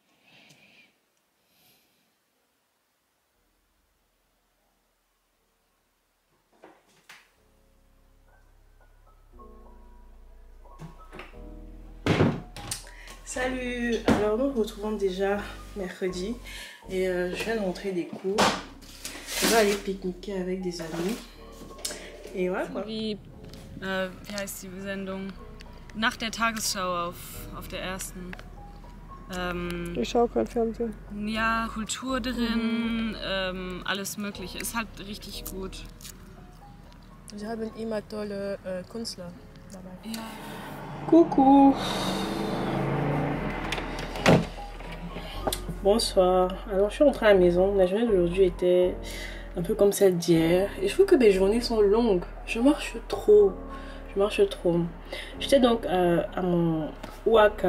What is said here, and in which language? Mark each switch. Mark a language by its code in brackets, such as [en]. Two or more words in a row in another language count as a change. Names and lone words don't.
[fr] Salut, alors nous nous retrouvons déjà mercredi et je viens de rentrer des cours. Je vais aller pique-niquer avec des amis et voilà quoi. [de] Wie heißt die Sendung? Nach der Tagesschau auf der ersten. Ich schaue gerade Fernsehen. Ja, Kultur drin, alles mögliche. Ist halt richtig gut. Sie haben immer tolle Künstler dabei. Ja. [fr] Coucou. Bonsoir. Alors je suis rentrée à la maison. La journée d'aujourd'hui était un peu comme celle d'hier. Et je trouve que mes journées sont longues. Je marche trop. J'étais donc à mon UAK.